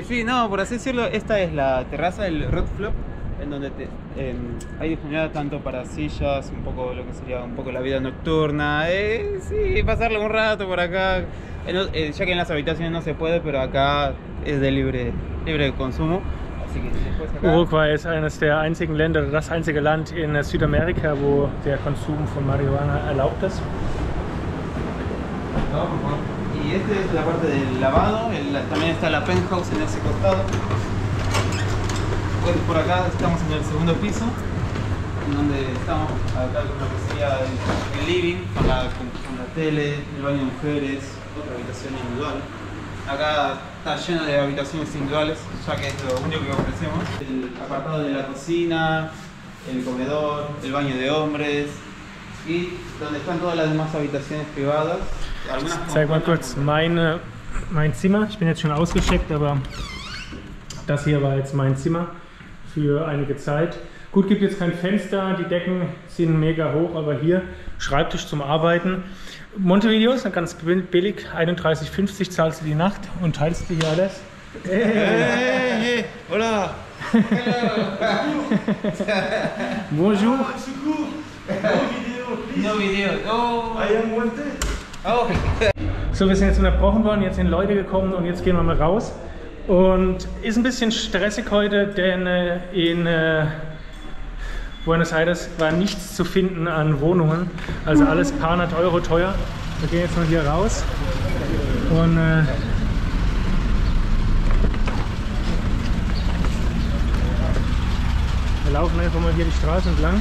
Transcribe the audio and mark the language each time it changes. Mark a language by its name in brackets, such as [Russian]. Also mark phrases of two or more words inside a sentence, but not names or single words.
[Spanish] Sí, no, por así decirlo, esta es la terraza del Rod Flop, en donde hay disponibilidad tanto para sillas, un poco lo que sería un poco la vida nocturna, sí, pasarle un rato por acá, ya que en las habitaciones no se puede, pero acá es de libre consumo. Así que después acá... [German] Uruguay ist eines der einzigen Länder, das einzige Land in Südamerika, wo der Konsum von Marihuana erlaubt ist. [Spanish] Y esta es la parte del lavado, también está la penthouse en ese costado. Por acá estamos en el segundo piso, en donde estamos acá con lo que sería el living, con la tele, el baño de mujeres, otra habitación individual. Acá está lleno de habitaciones individuales, ya que es lo único que ofrecemos. El apartado de la cocina, el comedor, el baño de hombres y donde están todas las demás habitaciones privadas. [German] Zeig mal kurz mein Zimmer. Ich bin jetzt schon ausgecheckt, aber das hier war jetzt mein Zimmer für einige Zeit. Gut, gibt jetzt kein Fenster, die Decken sind mega hoch, aber hier Schreibtisch zum Arbeiten. Montevideo ist ganz billig, 31,50 zahlst du die Nacht und teilst dir hier alles. [Spanish] Hey, hola! [French] Bonjour! [English] No video. Oh, I am wanted. Oh. [German] So, wir sind jetzt unterbrochen worden, jetzt sind Leute gekommen und jetzt gehen wir mal raus. Und ist ein bisschen stressig heute, denn in Buenos Aires war nichts zu finden an Wohnungen, also alles paar hundert Euro teuer. Wir gehen jetzt mal hier raus und wir laufen einfach mal hier die Straße entlang.